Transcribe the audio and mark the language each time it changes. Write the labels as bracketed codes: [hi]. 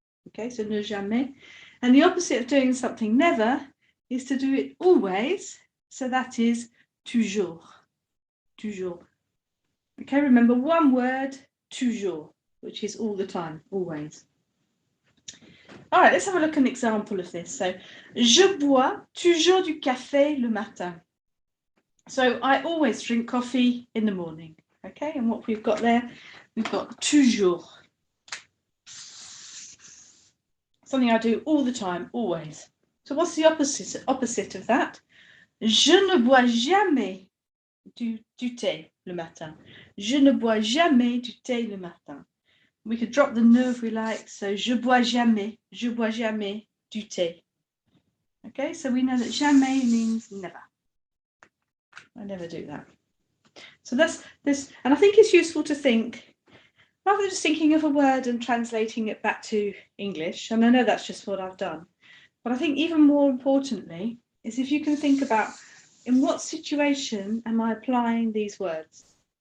[en] Okay, so ne jamais. And the opposite of doing something never is to do it always. So that is toujours. Toujours. Okay, remember one word, toujours, which is all the time, always. All right, let's have a look at an example of this. [fr] So, je bois toujours du café le matin. [en] So I always drink coffee in the morning. Okay, and what we've got there, we've got toujours. Something I do all the time, always. So what's the opposite of that? [fr] Je ne bois jamais du thé le matin. Je ne bois jamais du thé le matin. [en] We could drop the ne if we like. So je bois jamais du thé. Okay, so we know that jamais means never. I never do that. So that's this, and I think it's useful to think, rather than just thinking of a word and translating it back to English, and I know that's just what I've done, but I think even more importantly is if you can think about in what situation am I applying these words.